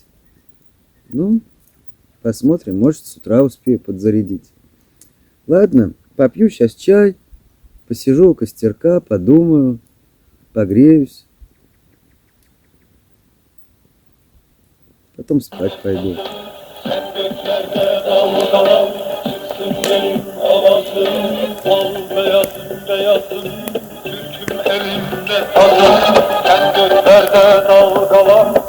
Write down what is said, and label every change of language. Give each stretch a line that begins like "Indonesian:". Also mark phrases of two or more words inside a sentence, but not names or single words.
Russian: Ну, посмотрим, может, с утра успею подзарядить. Ладно, попью сейчас чай, посижу у костерка, подумаю, погреюсь. Потом спать пойду.
Turkish: Sen göklerde dalgalan, çıksın benim avazım, bol beyazım beyazım, türküm elimde sazım. Sen göklerde dalgalan,